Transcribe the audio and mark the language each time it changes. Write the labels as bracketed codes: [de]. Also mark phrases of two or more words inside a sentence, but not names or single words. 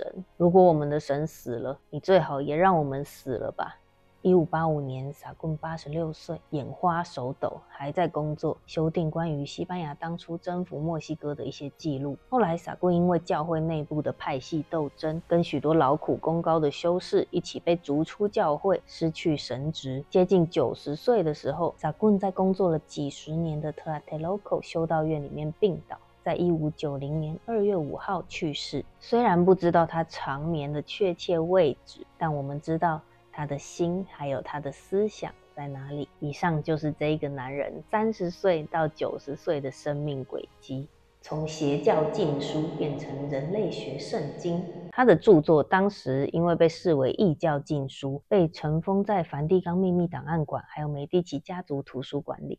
[zh] 如果我們的神死了，你最好也讓我們死了吧。”1585年，撒棍86歲，眼花手抖，還在工作，修訂關於西班牙當初征服墨西哥的一些記錄。後來，撒棍因為教會內部的派系鬥爭，跟許多勞苦功高的修士一起被逐出教會，失去神職。接近90歲的時候，撒棍在工作了幾十年的 Tlatelolco 修道院裡面病倒，在1590年2月5號去世。雖然不知道他長眠的確切位置，但我們知道他的心還有他的思想在哪裡？以上就是這個男人30歲到90歲的生命軌跡。從邪教禁書變成人類學聖經。他的著作當時因為被視為異教禁書，被塵封在梵蒂岡秘密檔案館還有美第奇家族圖書館裡。